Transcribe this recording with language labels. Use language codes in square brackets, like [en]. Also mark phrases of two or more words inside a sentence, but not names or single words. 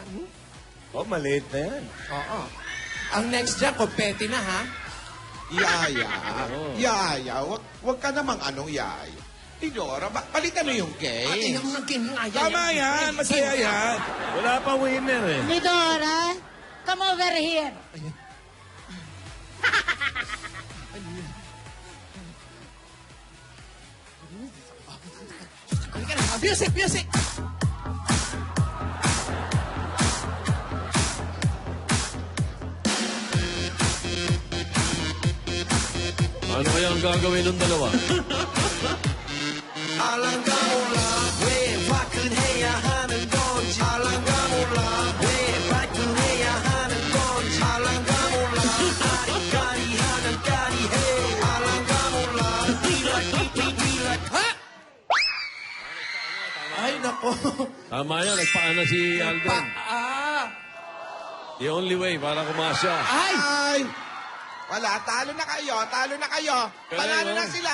[tl] Oh, maliit na yan. Oo. Ang next dyan, confetti na, ha? Yaya. Yaya, wag ka namang anong yaya. Tidora, palitan mo yung Ate, game. yung naging Tama yan. Masaya yan. Wala pa winner eh. Midora, [en] come over here. [tl] Halika na. Music, music! Ano kaya ang gagawin ng dalawa? [ko] 알랑가 몰라 왜 화끈해야 하는 건지 알랑가 몰라 왜 발끈해야 하는 건지 알랑가 몰라 아리까리하면 까리해 알랑가 몰라 [tl] Ha? Ay, nako. Tama yan. Nagpaano si Alden. [en] The only way [tl] para kumasya. Ay! Ay! Wala, talo na kayo, talo na kayo. Panalo na sila.